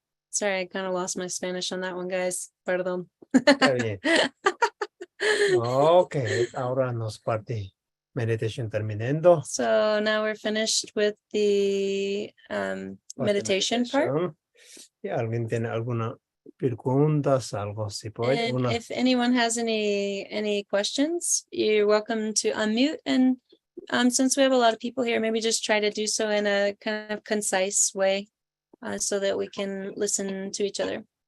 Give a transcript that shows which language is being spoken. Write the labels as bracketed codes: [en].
[en] Sorry, I kind of lost my Spanish on that one, guys. [es] Perdón. Está bien. Ok, ahora nos parte meditation terminando. [en] So now we're finished with the meditation part. [es] Si alguien tiene alguna preguntas, algo si puede. [en] And if anyone has any questions, you're welcome to unmute. And since we have a lot of people here, maybe just try to do so in a kind of concise way so that we can listen to each other.